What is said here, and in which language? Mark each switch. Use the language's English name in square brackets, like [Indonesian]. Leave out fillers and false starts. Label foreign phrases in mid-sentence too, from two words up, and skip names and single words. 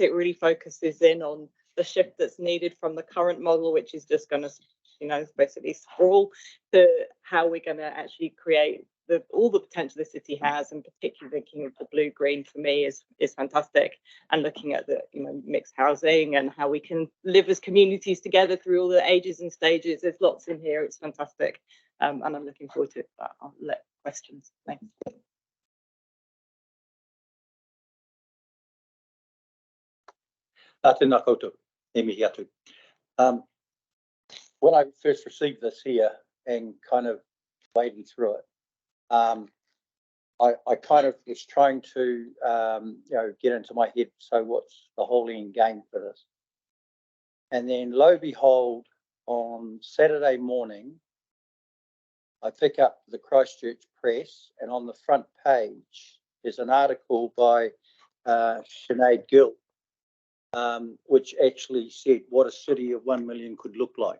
[English] It really focuses in on the shift that's needed from the current model, which is just going to, basically sprawl, to how we're going to actually create all the potential the city has, and particularly thinking of the blue-green for me is fantastic. And looking at the mixed housing and how we can live as communities together through all the ages and stages. There's lots in here. It's fantastic, and I'm looking forward to it. But I'll let questions. Thanks. [Māori] Tēnā koutou, e mihi atu. [English] When I first received this here and kind of wading through it, I kind of was trying to get into my head, so what's the whole end game for this? And then lo and behold, on Saturday morning, I pick up the Christchurch Press, and on the front page there's an article by Sinead Gill, which actually said what a city of 1 million could look like.